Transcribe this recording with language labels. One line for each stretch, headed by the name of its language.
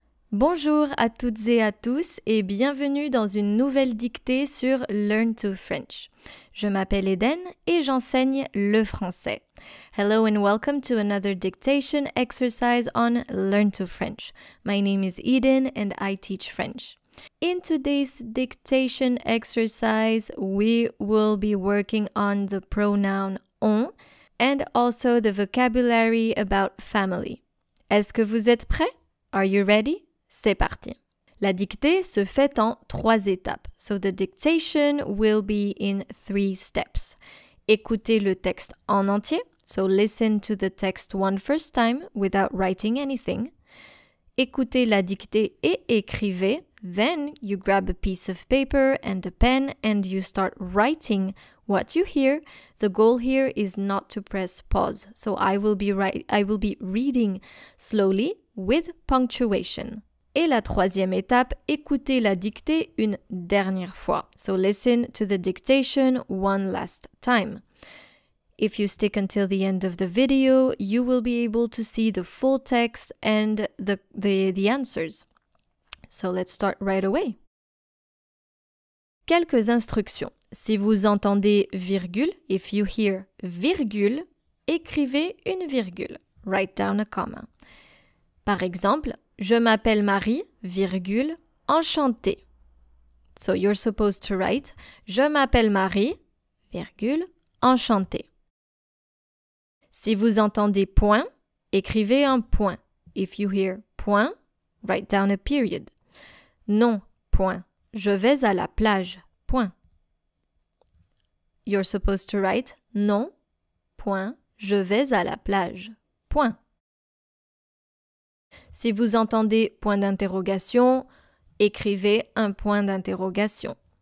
French: Bonjour à toutes et à tous et bienvenue dans une nouvelle dictée sur Learn to French. Je m'appelle Eden et j'enseigne le français.
English: Hello and welcome to another dictation exercise on Learn to French. My name is Eden and I teach French. In today's dictation exercise, we will be working on the pronoun on and also the vocabulary about family.
French: Est-ce que vous êtes prêts?
English: Are you ready?
French: C'est parti. La dictée se fait en 3 étapes.
English: So the dictation will be in 3 steps.
French: Écoutez le texte en entier.
English: So listen to the text one first time without writing anything.
French: Écoutez la dictée et écrivez.
English: Then you grab a piece of paper and a pen and you start writing what you hear. The goal here is not to press pause. So I will be reading slowly with punctuation.
French: Et la 3e étape, écoutez la dictée une dernière fois.
English: So listen to the dictation one last time. If you stick until the end of the video, you will be able to see the full text and the answers. So let's start right away.
French: Quelques instructions. Si vous entendez virgule,
English: if you hear virgule,
French: écrivez une virgule.
English: Write down a comma.
French: Par exemple, je m'appelle Marie, virgule, enchantée.
English: So you're supposed to write,
French: je m'appelle Marie, virgule, enchantée. Si vous entendez point, écrivez un point.
English: If you hear point, write down a period.
French: Non, point. Je vais à la plage, point.
English: You're supposed to write,
French: non, point. Je vais à la plage, point. Si vous entendez point d'interrogation, écrivez un point d'interrogation.